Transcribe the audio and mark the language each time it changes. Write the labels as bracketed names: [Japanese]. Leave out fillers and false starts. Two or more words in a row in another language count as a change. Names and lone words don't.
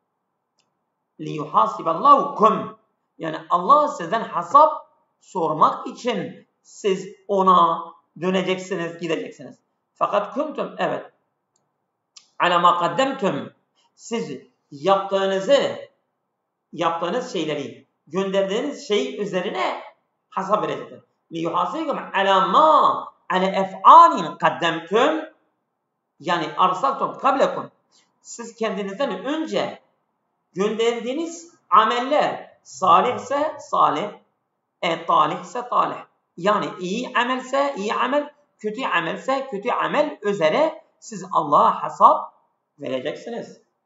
[Turkish] Liyuhasiballahu yani Allah sizden hesap sormak için siz ona döneceksiniz, gideceksiniz. Fakat kuntum evet. [Arabic] على ما قدمتم [Turkish] siz yaptığınızı yaptığınız şeyleri, gönderdiğiniz şey üzerine hesap verecektir. [Arabic] لِيُحَاسِبَكُمْ عَلَى مَا عَلَى اَفْعَالٍ قَدَّمْتُمْ yani أرسلتم قبلكم. [Turkish] Siz kendinizden önce gönderdiğiniz ameller salihse salih, talihse talih. Yani iyi amelse iyi amel, kötü amelse kötü amel üzere siz Allah'a hesap vereceksiniz.